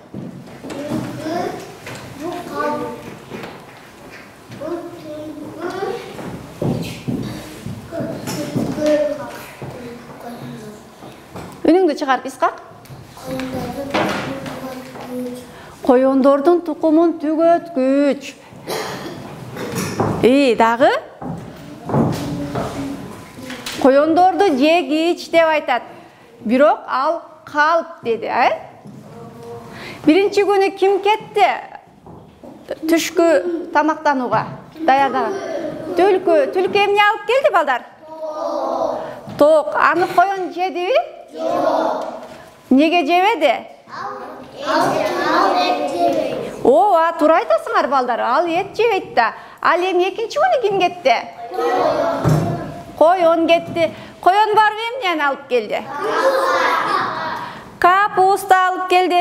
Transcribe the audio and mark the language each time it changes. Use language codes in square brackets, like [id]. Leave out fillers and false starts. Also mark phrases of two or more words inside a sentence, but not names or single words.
[ky] Үнүңдү чыгарып искак. Коёндордун тукумун түгөткүч. Дагы коёндорду жегич деп айтат. [kk] Бирок ал қалып деді. Бірінші күні кім кетті? Түшкі тамақтануға даярдаған. [ky] Түлкі эмне алып келди балдар? [kk] Тоқ. Аны қойон жеді бе? Жоқ. Неге жебеді? [ky] Ооба, туура айтасыңар балдар. Ал ет жебейт да. Ал эми экинчи күнү ким кетти? [kk] Қойон кетти. [ky] Қойон барып эмнени алып келди? Капуста алып келди.